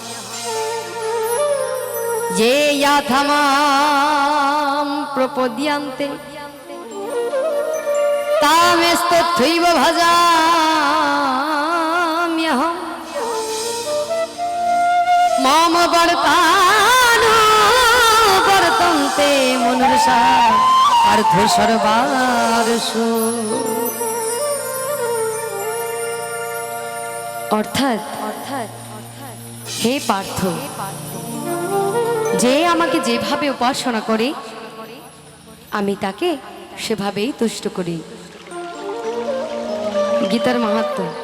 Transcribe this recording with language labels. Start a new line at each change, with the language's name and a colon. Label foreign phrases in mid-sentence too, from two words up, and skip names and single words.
Sanskrit: ये याथमां प्रपद्यन्ते तामेस्तथैव भजाम्यहम्। मम वर्तानुवर्तन्ते मनुष्या अर्थ सर्वार्षु।
Bangla: অর্থাৎ হে পার্থ, যে আমাকে যেভাবে উপাসনা করে আমি তাকে সেভাবেই তুষ্ট করি। গীতার মাহাত্ম্য।